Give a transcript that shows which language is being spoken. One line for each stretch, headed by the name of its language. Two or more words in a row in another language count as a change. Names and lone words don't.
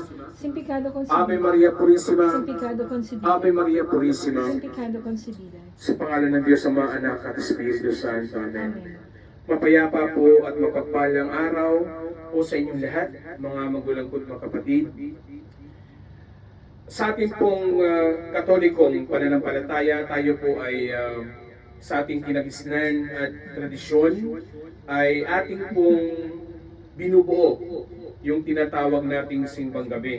Spanish: Sin pecado Ave concebido. Maria Purissima. Sin pecado concebido. Ave Maria Purissima. Sin pecado concebido.
Filipino: Sa pangalan ng Diyos Ama, Anak at Espiritu Santo. Amen. Amen. Mapayapa po at mapagpalang araw po sa inyong lahat, mga magulang ko at mga kapatid. Sa ating pong katolikong pananampalataya, tayo po ay sa ating kinagisnan at tradisyon ay ating pong binubuo yung tinatawag nating simbang gabi.